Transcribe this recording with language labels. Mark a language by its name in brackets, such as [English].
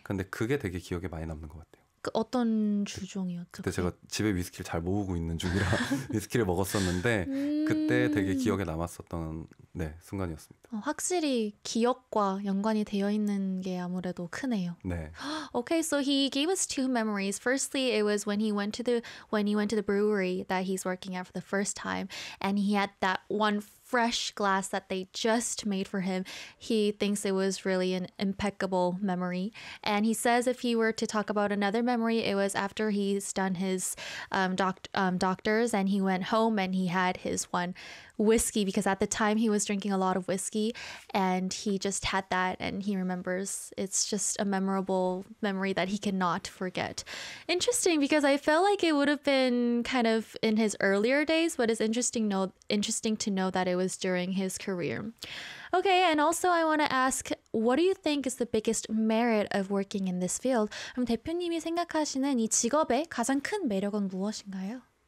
[Korean] 근데 그게 되게 기억에 많이 남는 것 같아요. 그 어떤 주종이었죠? 그때 제가 집에 위스키를 잘 모으고 있는 중이라 위스키를 먹었었는데 그때 되게 기억에 남았었던 네 순간이었습니다. 확실히 기억과 연관이 되어 있는 게 아무래도 크네요. 네. [English] Okay, so he gave us two memories. Firstly, it was when he went to the brewery that he's working at for the first time, and he had that one fresh glass that they just made for him. He thinks it was really an impeccable memory. And he says if he were to talk about another memory, it was after he's done his doctors and he went home and he had his one whiskey, because at the time he was drinking a lot of whiskey and he just had that and he remembers. It's just a memorable memory that he cannot forget. Interesting, because I felt like it would have been kind of in his earlier days, but it's interesting to know that it was during his career. Okay, and also I want to ask, what do you think is the biggest merit of working in this field? [Korean] 그럼 대표님이 생각하시는 이 직업의 가장 큰 매력은 무엇인가요?